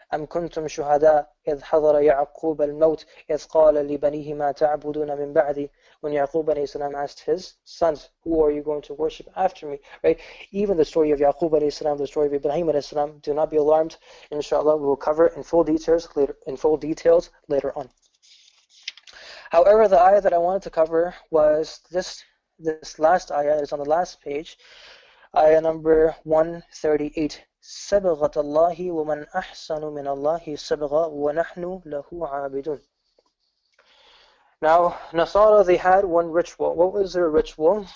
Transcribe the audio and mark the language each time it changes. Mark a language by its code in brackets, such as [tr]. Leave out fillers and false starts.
[ar] أم كنتم شهداء إذ حضر يعقوب الموت إذ قال لبنيه ما تعبدون من بعدي. [en] When Yaqub alayhi salam asked his sons, who are you going to worship after me? Right? Even the story of Yaqub alayhi salam, the story of Ibrahim alayhi salam, do not be alarmed. Inshallah, we will cover in full details later on. However, the ayah that I wanted to cover was this last ayah. It is on the last page, ayah number 138. [ar] صبغة الله ومن أحسن من الله صبغة ونحن له عابدون. [en] Now, Nasara, they had one ritual. What was their ritual?